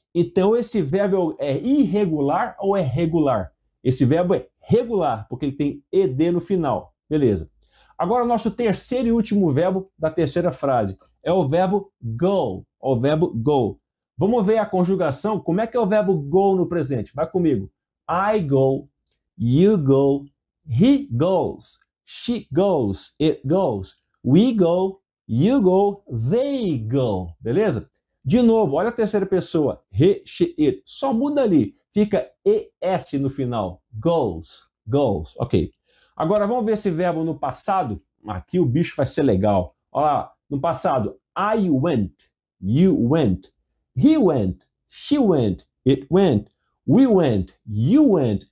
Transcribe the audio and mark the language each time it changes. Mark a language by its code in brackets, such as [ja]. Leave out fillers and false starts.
[pt] Então, esse verbo é irregular ou é regular? Esse verbo é regular, porque ele tem ED no final. Beleza. Agora, nosso terceiro e último verbo da terceira frase é o verbo go. O verbo go. Vamos ver a conjugação. Como é que é o verbo go no presente? Vai comigo. [en] I go, you go, he goes, she goes, it goes, we go, you go, they go. [pt] Beleza? De novo, olha a terceira pessoa. He, she, it. Só muda ali. Fica ES no final. Goes. Goes. Ok. Agora vamos ver esse verbo no passado. Aqui o bicho vai ser legal. Olha lá. No passado. [en] I went. You went. He went. She went. It went. We went. You went.